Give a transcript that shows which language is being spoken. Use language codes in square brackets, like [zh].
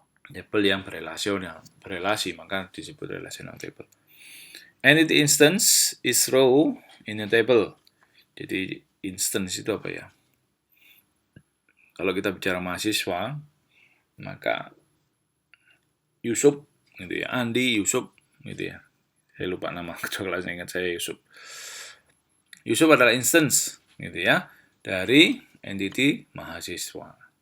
[id] Table yang berelasi, maka disebut relational table. [en] Entity instance is row in a table. [id] Jadi instance itu apa ya? Kalau kita bicara mahasiswa, maka Yusuf, gitu ya, Andi, Yusuf, gitu ya. Saya lupa nama kelasnya, ingat saya Yusuf. Yusuf adalah instance, gitu ya, dari entity mahasiswa.